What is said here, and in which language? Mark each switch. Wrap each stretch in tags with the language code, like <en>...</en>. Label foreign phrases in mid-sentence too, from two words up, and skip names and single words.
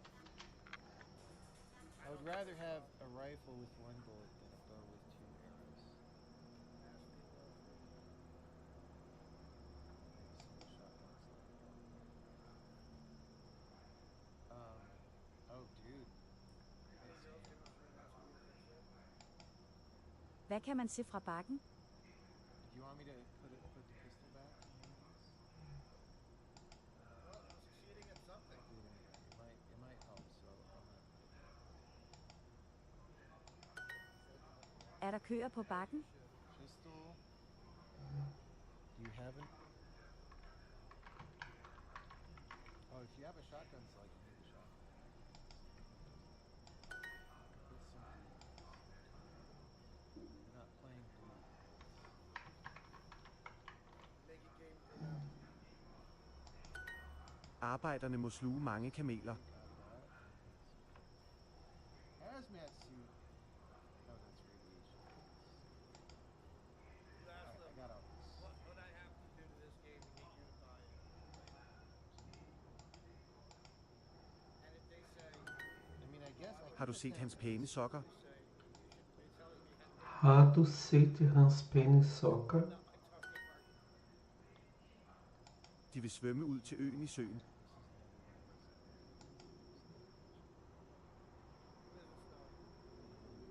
<en>I would rather have a rifle with one bullet than a bow with 2 arrows. Maybe single shotgun's not bad. Oh dude. This game.</en> <da>Hvad kan man se fra bakken?</da> <en>Do you want me to put the pistol back in these? Well, I'm succeeding at something. Do it anyway. It might help, so I'm gonna put it back.</en> <da>Er der køer på bakken?</da> <en>Pistol. Do you have an... Oh, if you have a shotgun slug, you need a shotgun. Put some blues. We're not playing blues. Make a game for them.</en> <da>Arbejderne må sluge mange kameler.</da> <en>Got that. Hazmat suit. Oh, that's radiation. You ask them, I got all this. what I have to do to this game to get you to buy it. And if they say, I mean, I guess I</en> <da>Har du</da> <en>could</en> <da>set</da> <en>put</en> <da>hans</da> <en>them-</en> <da>pæne sokker?</da> <en>they say, they're telling me</en> <da>Har du set hans pæne sokker?</da> <en>not my target market.</en> <da>De vil svømme ud til øen i søen.</da> <en>Business though.</en>